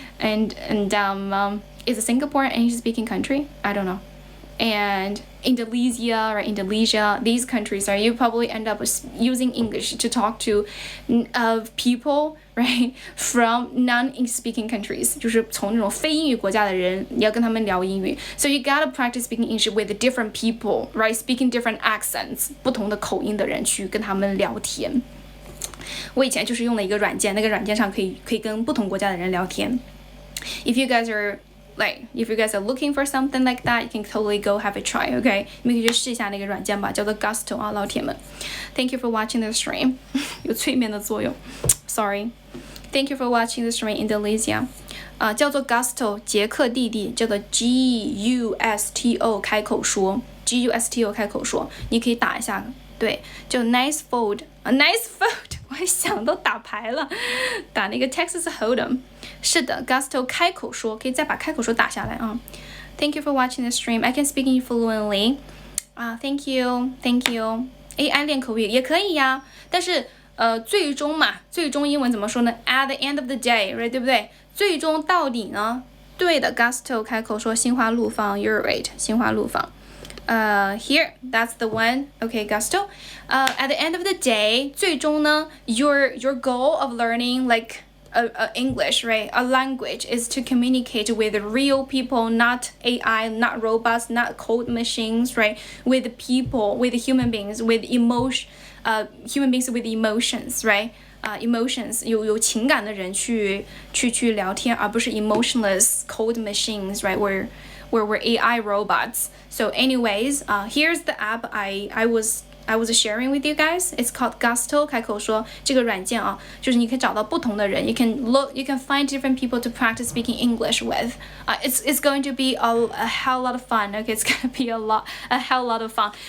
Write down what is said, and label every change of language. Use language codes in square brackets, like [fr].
[en] And is Singapore an English-speaking country? I don't know. And Indonesia, right? Indonesia, these countries, right? You probably end up using English to talk to people, right? From non-English speaking countries, [zh] 就是从那种非英语国家的人，你要跟他们聊英语。 [en] So you gotta practice speaking English with different people, right? Speaking different accents, [zh] 不同的口音的人去跟他们聊天。我以前就是用了一个软件，那个软件上可以跟不同国家的人聊天。 [en] If you guys are looking for something like that, you can totally go have a try, okay? [zh] 你们可以去试一下那个软件吧，叫做 Gusto 啊，老铁们。 [en] Thank you for watching the stream. [zh] 有催眠的作用。 [en] Sorry. Thank you for watching the stream in Indonesia. [zh] 叫做 Gusto 捷克弟弟，叫做 Gusto 开口说 ，Gusto 开口说，你可以打一下，对，就 [en] nice fold， nice fold， [zh] 我还想到打牌了，打那个 Texas Hold'em。是的 ，Gusto 开口说，可以再把开口说打下来啊。 [en] Thank you for watching the stream. I can speak fluently. Thank you. [zh] 哎，爱练口语也可以呀，但是最终英文怎么说呢 ？ [en] At the end of the day, right， [zh] 对不对？最终到底呢？对的 ，Gusto 开口说心花怒放 ， [en] You're right， [zh] 心花怒放。 [en] Here, that's the one. Okay, Gusto. At the end of the day, [zh] 最终呢 [en] your goal of learning like English, right? A language is to communicate with real people, not AI, not robots, not code machines, right? With people, with human beings, with human beings with emotions, right? [zh] Emotions 有情感的人去聊天，而不是 [en] emotionless code machines, right? Where we're AI robots. So anyways, here's the app I was sharing with you guys. It's called Gusto 开口说 [zh] 这个软件啊，就是你可以找到不同的人 [en] you can find different people to practice speaking English with. It's going to be a hell lot of fun. Okay, it's gonna be a hell lot of fun.